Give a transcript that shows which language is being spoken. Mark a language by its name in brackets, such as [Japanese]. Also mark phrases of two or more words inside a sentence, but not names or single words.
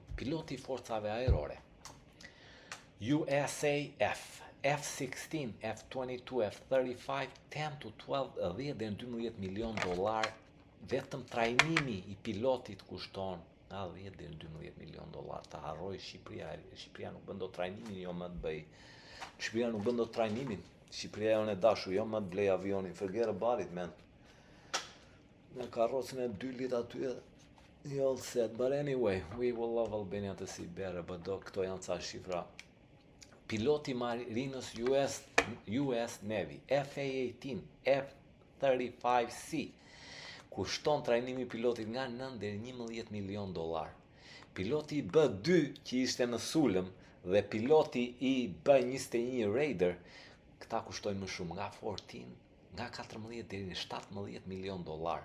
[Albanian] Piloti i forcave ajrore. USAF, F-16, F-22, F-35, 10 to 12, 10 deri në 12 milion dollar. Vetëm trajnimi i pilotit kushton nga 10 deri në 12 milion dollar. Ta harroj Shqipëria nuk bën dot trajnimin, jo më të bëj Shqipëria nuk bën dot trajnimin. Shqipëria jonë e dashur, jo më të blej avionin, [English] forget about it, man. [Albanian] Me karrocën e 2 lit aty, [English] you all set. But anyway, we will love Albania to see better, but [Albanian] këto janë ca shifra. Piloti Marinës US Navy, FA-18, F-35C, kushton trajnimi pilotit nga 9 deri 11 milion dollar. Piloti i B2 që ishte në sulm dhe piloti i B21 Raider, këta kushtojnë më shumë, nga 14 deri në 17 milion dollar.